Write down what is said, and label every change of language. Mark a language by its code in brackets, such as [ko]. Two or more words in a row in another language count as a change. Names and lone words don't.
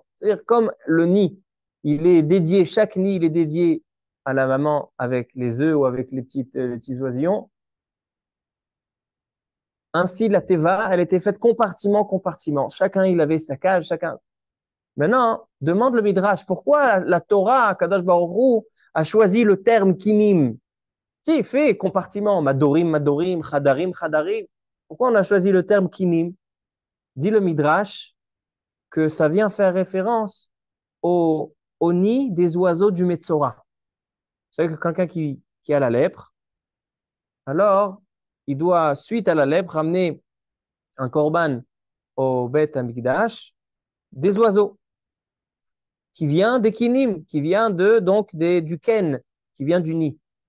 [fr] C'est-à-dire comme le nid, il est dédié, chaque nid, il est dédié à la maman avec les œufs ou avec les petits oisillons. Ainsi, la teva, elle était faite compartiment, compartiment. Chacun, il avait sa cage, chacun. Maintenant, demande le Midrash, pourquoi la Torah, [he] Kadosh Baruch Hu, [fr] a choisi le terme kinim? Si, fait compartiment, [he] madorim, madorim, chadarim, chadarim. [fr] Pourquoi on a choisi le terme kinim? Dit le Midrash que ça vient faire référence au nid des oiseaux du Metzora. Vous savez que quelqu'un qui a la lèpre, alors il doit, suite à la lèpre, ramener un korban au Beth Amikdash des oiseaux qui vient des kinim, qui vient du ken, qui vient du nid.